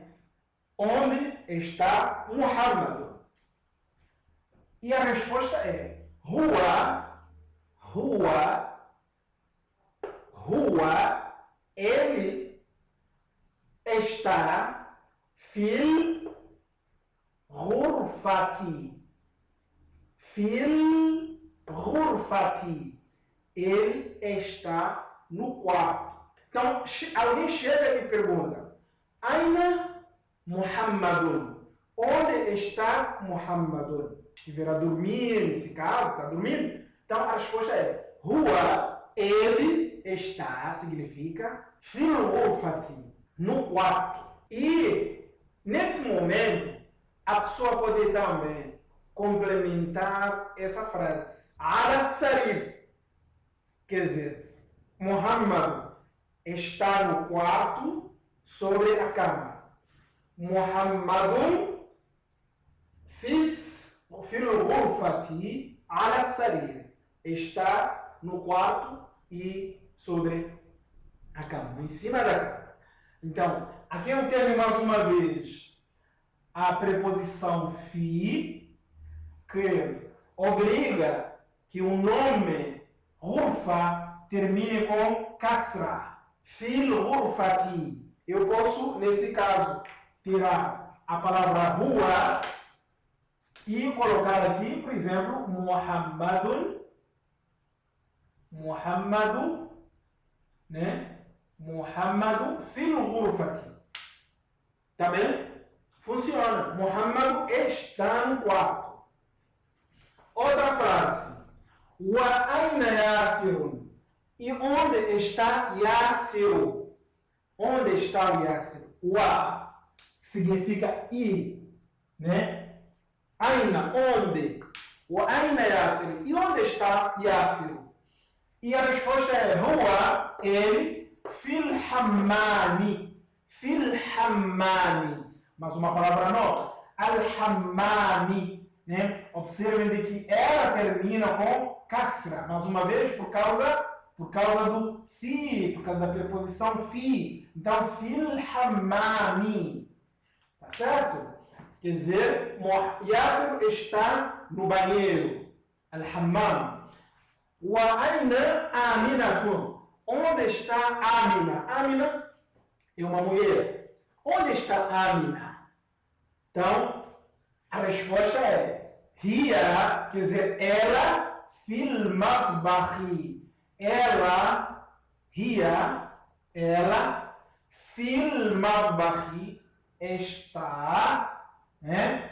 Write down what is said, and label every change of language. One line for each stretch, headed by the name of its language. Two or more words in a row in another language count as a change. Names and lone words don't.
Portuguese: Onde está Muhammad? E a resposta é Huwa, ele está
Arabic: في الغرفةِ. في الغرفةِ.
Portuguese: Ele está no quarto. Então, alguém chega e pergunta:
Arabic: أين محمدٌ?
Portuguese: Onde está Muhammadun? Estiver a dormir, nesse caso, está dormindo? Então, a resposta é Huwa, ele está, significa
Arabic: في الغرفةِ,
Portuguese: no quarto. E, nesse momento, a pessoa pode também complementar essa frase.
Arabic: على سرير.
Portuguese: Quer dizer, Muhammad está no quarto sobre a cama.
Arabic: محمدٌ في الغرفةِ على سرير.
Portuguese: Está no quarto e sobre a cama, em cima da cama. Então, aqui eu tenho mais uma vez a preposição fi, que obriga que o nome ghurfa termine com kasra.
Arabic: في الغرفةِ.
Portuguese: Eu posso, nesse caso, tirar a palavra huwa e colocar aqui, por exemplo, Muhammadun, né?
Arabic: محمدُ في الغرفةِ.
Portuguese: Tá bem? Funciona. Muhammadu está no quarto. Outra frase.
Arabic: وأين ياسرٌ?
Portuguese: E onde está Yasiru? Onde está o Yasir? Wa significa e, né? Aina, onde?
Arabic: وأين ياسر?
Portuguese: E onde está Yasiru? E a resposta é Huwa, ele,
Arabic: في الحمّامِ. في الحمّامِ.
Portuguese: Mas uma palavra nova. Al-hammami. Né? Observem de que ela termina com kasra. Mais uma vez, por causa do fi, por causa da preposição fi. Então,
Arabic: في الحمّامِ.
Portuguese: Tá certo? Quer dizer, Yasir está no banheiro.
Arabic: Al-hammam. وأين آمنةُ?
Portuguese: Onde está Amina? Amina é uma mulher. Onde está Amina? Então, a resposta é Hiya, quer dizer, ela
Arabic: في المطبخِ.
Portuguese: Ela, Hiya, ela,
Arabic: في المطبخِ,
Portuguese: está, né?